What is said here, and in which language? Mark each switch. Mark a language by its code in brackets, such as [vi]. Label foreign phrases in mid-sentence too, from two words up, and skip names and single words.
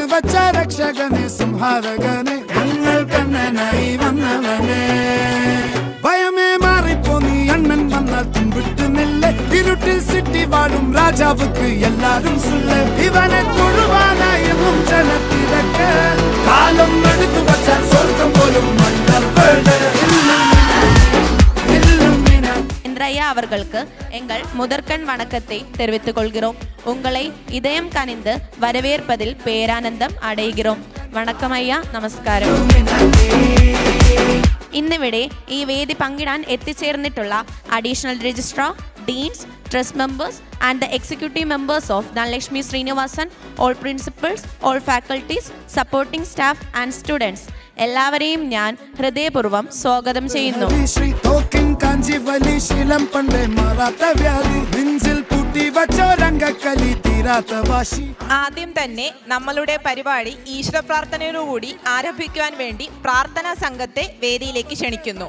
[ml] വച്ച രക്ഷകനെ സംഹാരകനെ ഞങ്ങൾ കണ്ണനായി വന്നവനെ ഭയമേ മാറിപ്പോ നീ അണ്ണൻ വന്നാൽ തുമ്പിട്ട് നെല്ല് ഇരുട്ടിൽ സിറ്റി വാഴും രാജാവുക്ക് എല്ലാരും സുല്ല് ഇവനെ തൊഴുവാനായും ജനത്തിരക്ക് കാലം എടുത്തു വച്ചാൽ സ്വർഗം പോലും [ta] ஐயா அவர்களுக்கு எங்கள் முதற்கண் வணக்கத்தை தெரிவித்துக் கொள்கிறோம். உங்களை இதயம் கனிந்து வரவேற்பதில் பேரானந்தம் അടയുகிறோം. வணக்கம் ஐயா, [ml] നമസ്കാരം. ഇന്നിവിടെ ഈ വേദി പങ്കിടാൻ എത്തിച്ചേർന്നിട്ടുള്ള [en] additional registrar, deans, trust members and the executive members of Dhanlakshmi Srinivasan, all principals, all faculties, supporting staff and students, [ml] എല്ലാവരെയും ഞാൻ ഹൃദയപൂർവ്വം സ്വാഗതം ചെയ്യുന്നു. ആദ്യം തന്നെ നമ്മളുടെ പരിപാടി ഈശ്വര പ്രാർത്ഥനയോടുകൂടി ആരംഭിക്കുവാൻ വേണ്ടി പ്രാർത്ഥനാ സംഘത്തെ വേദിയിലേക്ക് ക്ഷണിക്കുന്നു.